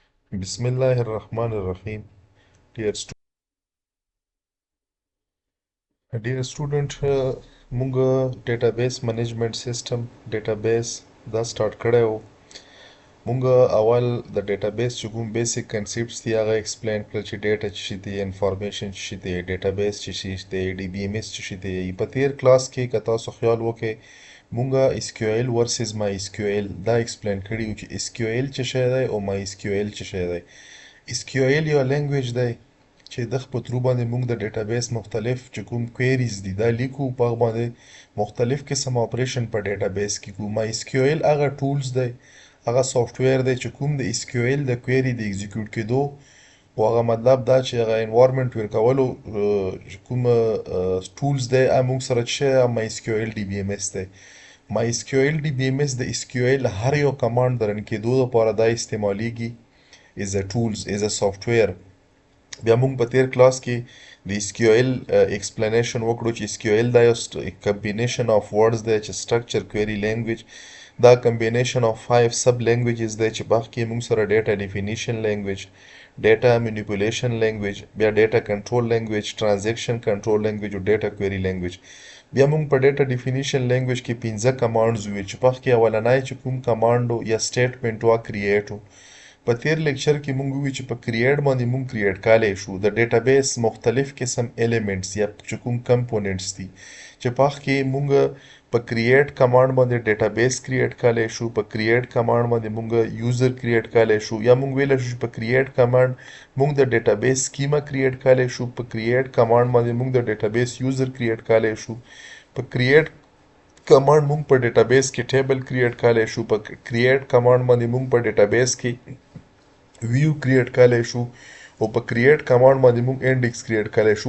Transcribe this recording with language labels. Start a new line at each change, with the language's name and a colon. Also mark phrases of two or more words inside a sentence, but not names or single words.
Arabic: Bismillahirrahmanirrahim.
English: Dear student, مونږ database management system database دا start
Pashto: کړی و. مونږ اول د database چې کوم
English: basic concepts
Pashto: دي هغه explain کړل چې data څه شي دي، information څه شي دي، database څه شي دي، DBMS څه شي دي. په تیر کلاس کې که تاسو خیال وکړئ مونږ SQL versus MySQL دا explain کړي و چې SQL څه شی دی او MySQL څه شی دی. SQL یو language دی چې د په ترو باندې موږ د ډیټابیس مختلف چې کوم کویریز دي دا لیکو، په هغه باندې مختلف قسم اپریشن په ډیټابیس کې کوو. مای اس کیو ایل هغه ټولز دی، هغه سافټویر دی چې کوم د اس کیو ایل د کویری د ایگزیکیوټ کېدو او هغه مطلب دا چې هغه انوایرمنټ ورکولو کوم ټولز دی هغه موږ سره چې مای اس کیو ایل ډي بي ام اس دی. مای اس کیو ایل ډي بي ام اس د اس کیو ایل هر یو کمانډ د رن کېدو لپاره دا استعمالیږي
English: is a tools is a software.
Pashto: بیا موږ په تیر کلاس کې د
English: SQL explanation
Pashto: وکړو چې
English: SQL
Pashto: دا یو
English: combination of words
Pashto: دی چې
English: structure query language دا combination of 5 sub languages
Pashto: دی چې باقي کې موږ سره
English: data definition language، data manipulation language، بیا data control language، transaction control language او data query language.
Pashto: بیا موږ په
English: data definition language
Pashto: کې 15 commands وی چې باقي کې اولنای چې کوم command یا statement وا create و. په تیر لیکچر کې مونږ وی چې په کریټ باندې مونږ کریټ کالی شو د ډیټابیس مختلف قسم ایلیمنټس یا چې کوم کمپوننټس دي چې په کې مونږ په
English: create command
Pashto: باندې
English: database create
Pashto: کالی شو، په
English: create command
Pashto: باندې مونږ
English: user create
Pashto: کالی شو، یا مونږ ویل شو په
English: create command
Pashto: مونږ د
English: database schema create
Pashto: کالی شو، په
English: create command
Pashto: باندې مونږ د
English: database user create
Pashto: کالی شو، په
English: create command
Pashto: مونږ په ډیټابیس کې
English: table create
Pashto: کالی شو، په
English: create command
Pashto: باندې مونږ په ډیټابیس کې
English: view create
Pashto: کالی شو او په
English: create command
Pashto: باندې موږ
English: index create
Pashto: کالی شو.